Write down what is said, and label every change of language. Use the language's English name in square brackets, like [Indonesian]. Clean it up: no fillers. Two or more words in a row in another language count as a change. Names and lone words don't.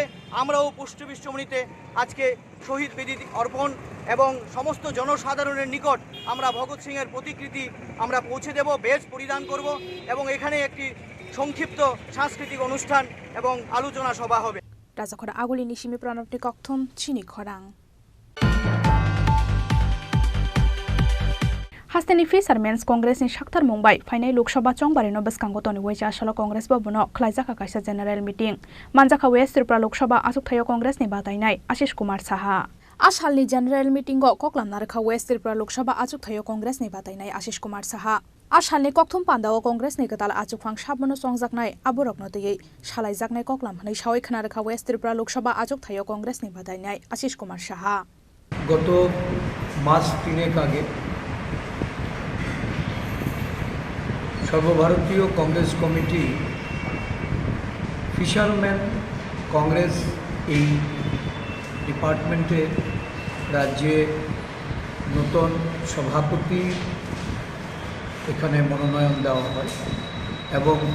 [Bangla] আমরাও পুষ্টিবিশ্বমণিতে আজকে শহীদ বেদি অর্পণ এবং সমস্ত জনসাধারণের নিকট আমরা ভগৎ সিংয়ের প্রতিকৃতি আমরা পৌঁছে দেব, বেশ পরিধান করব এবং এখানে একটি সংক্ষিপ্ত সাংস্কৃতিক অনুষ্ঠান এবং আলোচনা সভা হবে। [Kok Borok] রাজাখরা আগুলি নিশিমি প্রণবটি কক্ষম চিনি খরাং हास्टेनि फिसारमेन्स कंग्रेसनि साक्थार मुंबाइ फाइनाय लोकसभा चंबारिनो बेसकांगो तनि वेचा आसालो कंग्रेस भवनो खलाइजाखा कायसा [English] general meeting [Kok Borok] मानजाखा वेस्ट त्रिपुरा लोकसभा आसुकथायो कंग्रेसनि बादायनाय आशिष कुमार साहा आसालनि [English] general meeting [Kok Borok] कक्लामनारखा वेस्ट त्रिपुरा लोकसभा आसुकथायो कंग्रेसनि बादायनाय आशिष कुमार साहा आसालनि कक्थुम पान्दाओ कंग्रेसनि गोदाल आजुफां साबनो संजाकनाय आबरकनो दैयै सालायजाकनाय कक्लाम हनै सावै खोनारखा वेस्ट त्रिपुरा लोकसभा आसुकथायो कंग्रेसनि बादायनाय आशिष कुमार साहा [Bangla] গত মাস তিনেক আগে সর্বভারতীয় কংগ্রেস কমিটি ফিশারম্যান কংগ্রেস এই ডিপার্টমেন্টে রাজ্যে নতুন সভাপতি এখানে মনোনয়ন দেওয়া হয় এবং